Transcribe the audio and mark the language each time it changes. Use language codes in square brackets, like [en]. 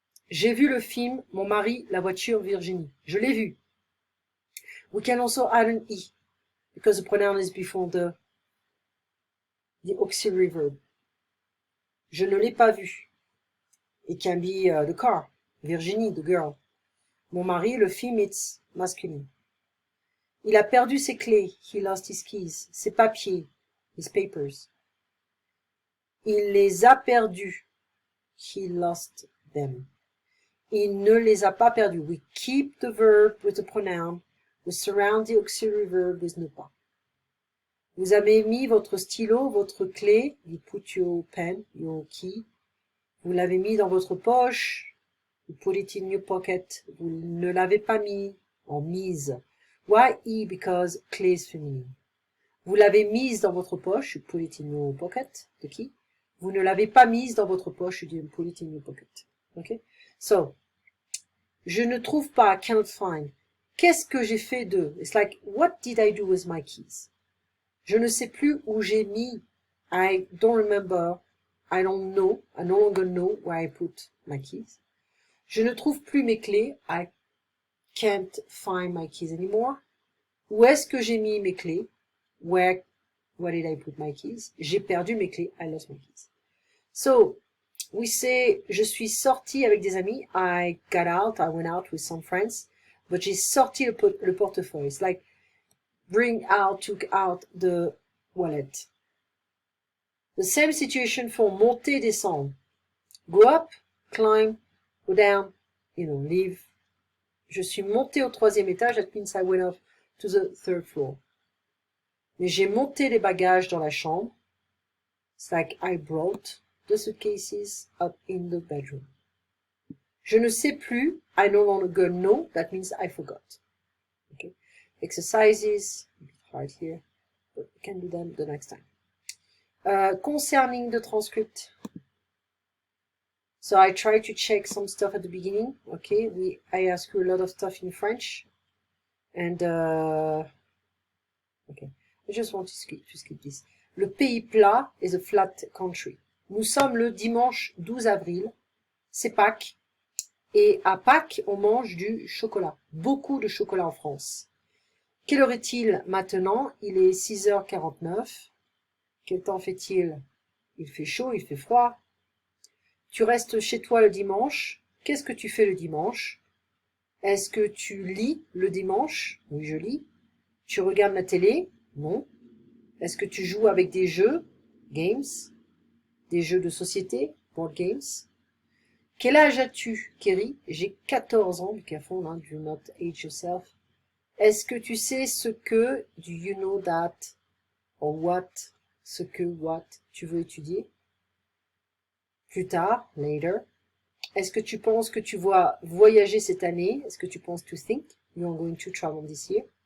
[fr] J'ai vu le film Mon mari, la voiture, Virginie. Je l'ai vu. [en] We can also add an E, because the pronoun is before the auxiliary verb. [fr] Je ne l'ai pas vu. [en] It can be the car. Virginie, the girl. [fr] Mon mari, le film, [en] it's masculine. [fr] Il a perdu ses clés. [en] He lost his keys. [fr] Ses papiers. [en] His papers. [fr] Il les a perdus. [en] He lost them. [fr] Il ne les a pas perdus. [en] We keep the verb with the pronoun. We surround the auxiliary verb with ne pas. [fr] Vous avez mis votre stylo, votre clé. [en] You put your pen, your key. [fr] Vous l'avez mis dans votre poche. [en] You put it in your pocket. [fr] Vous ne l'avez pas mis en mise. [en] Why E? Because clé is féminin. [fr] Vous l'avez mise dans votre poche. [en] You put it in your pocket, the key. [fr] Vous ne l'avez pas mise dans votre poche. [en] You didn't put it in your pocket. Okay? So, [fr] je ne trouve pas, [en] cannot find. [fr] Qu'est-ce que j'ai fait de? [en] It's like, what did I do with my keys? [fr] Je ne sais plus où j'ai mis. [en] I don't remember. I don't know. I no longer know where I put my keys. [fr] Je ne trouve plus mes clés. [en] I can't find my keys anymore. [fr] Où est-ce que j'ai mis mes clés? [en] Where did I put my keys? [fr] J'ai perdu mes clés. [en] I lost my keys. So, we say, [fr] je suis sorti avec des amis. [en] I got out. I went out with some friends. [fr] But j'ai sorti le portefeuille. [en] It's like, took out the wallet. The same situation for monter, descendre. Go up, climb, go down, leave. [fr] Je suis monté au 3e étage, [en] that means I went up to the 3rd floor. [fr] Mais j'ai monté les bagages dans la chambre. [en] It's like I brought the suitcases up in the bedroom. [fr] Je ne sais plus, [en] I no longer know, that means I forgot. Okay. Exercises, a bit hard here, but we can do them the next time. Concerning the transcript. So I try to check some stuff at the beginning. Okay, I ask you a lot of stuff in French. And, okay, I just want to skip this. [fr] Le pays plat [en] is a flat country. [fr] Nous sommes le dimanche 12 avril. C'est Pâques. Et à Pâques, on mange du chocolat. Beaucoup de chocolat en France. Quelle heure est-il maintenant? Il est 6h49. Quel temps fait-il? Il fait chaud, il fait froid. Tu restes chez toi le dimanche. Qu'est-ce que tu fais le dimanche? Est-ce que tu lis le dimanche? Oui, je lis. Tu regardes la télé? Non. Est-ce que tu joues avec des jeux? [en] Games. [fr] Des jeux de société? [en] Board games. [fr] Quel âge as-tu, Kerry? J'ai 14 ans. [en] Be careful, [fr] hein? [en] Do not age yourself. [fr] Est-ce que tu sais ce que, [en] do you know that, or what, [fr] ce que, what, tu veux étudier? Plus tard, [en] later. [fr] Est-ce que tu penses que tu vas voyager cette année? Est-ce que tu penses [en] to think [fr] you are going to travel this year?